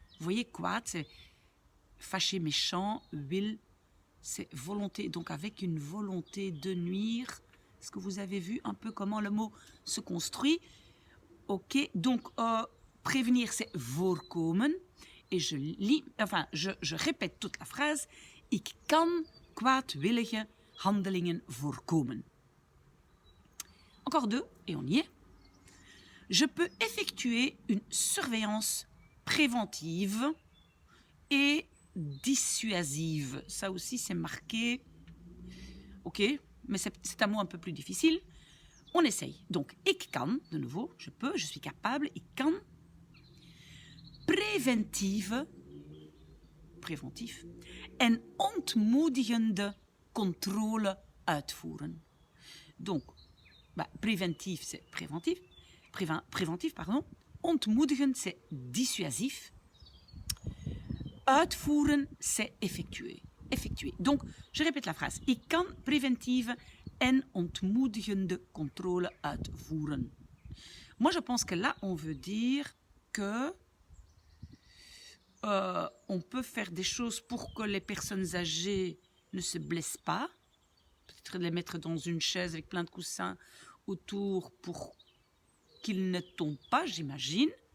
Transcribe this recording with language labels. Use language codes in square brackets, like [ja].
[fr] Vous voyez, kwaad, c'est fâché, méchant, wil, c'est volonté, donc avec une volonté de nuire. Est-ce que vous avez vu un peu comment le mot se construit? Ok, donc prévenir, c'est voorkomen. Et je lis, enfin, je répète toute la phrase. [nl] Ik kan kwaadwillige handelingen voorkomen. [fr] Encore 2, et on y est. Je peux effectuer une surveillance préventive et dissuasive. Ça aussi, c'est marqué. Ok, mais c'est un mot un peu plus difficile. On essaye. Donc, [nl] ik kan, [fr] de nouveau, je peux, je suis capable. [nl] Ik kan preventief en ontmoedigende controle uitvoeren. [fr] Donc, préventif, c'est préventif, pardon. Ontmoedigend, c'est dissuasif. Uitvoeren, c'est effectuer. Donc, je répète la phrase. [nl] Ik kan preventieve en ontmoedigende controle uitvoeren. [fr] Moi, je pense que là, on veut dire que on peut faire des choses pour que les personnes âgées ne se blessent pas. Peut-être les mettre dans une chaise avec plein de coussins autour pour qu'ils ne tombent pas, j'imagine.